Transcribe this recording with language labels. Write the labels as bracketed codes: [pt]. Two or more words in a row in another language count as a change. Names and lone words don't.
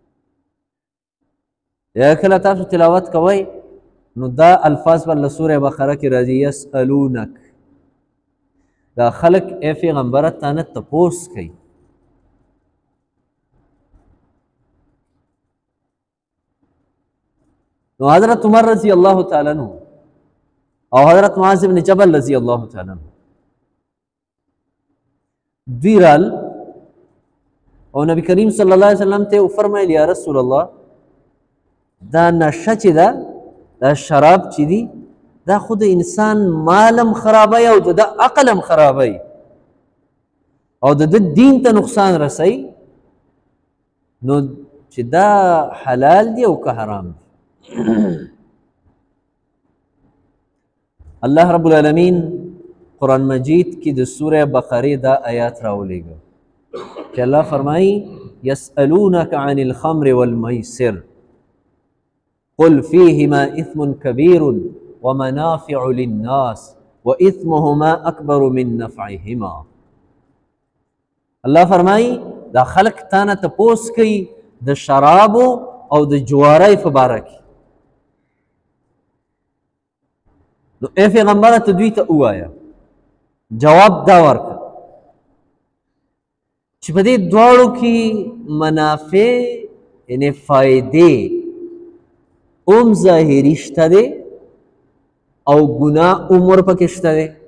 [ps] یا کله تاسو تلاوت کوئ نو دا الفاظ به له سوره بقره کې راځي، یسألونک، دا خلک ای پیغمبره تا نه تپوس کوي. نو حضرت عمر [ar] رضی اللہ تعالیٰ عنہ [ps] او حضرت معاذ بن جبل [ar] رضی اللہ تعالیٰ عنہ [ps] دوی رال او نبی کریم [ar] صلی الله علیه وسلم [ps] ته وفرمایل [ar] یا رسول الله [ps] دا نشه چې ده دا شراب چې دي دا خو د انسان مالم خرابوي او د عقل هم خرابوي او د دین ته نقصان رسوي نو چې دا حلال دی او که حرام دی [ar] الله رب العالمین [ps] قرآن مجید کی د سوره بقره دا آیات راولیږه چې الله فرمایي [ar] یسألونک عن الخمر والمیسر قل فيهما إثم كبير ومنافع للناس وإثمهما أكبر من نفعهما [ps] الله فرمایي دا خلق تانه تپوس کوي د شرابو او د جوارۍ په باره کې نو ای پیغمبره ته دوی ته ووایه جواب دا ورکړه چې په دې دواړو کې منافع یعنې فایدې اوم ظاهري شته دی او ګناه هم ورپکې شته دی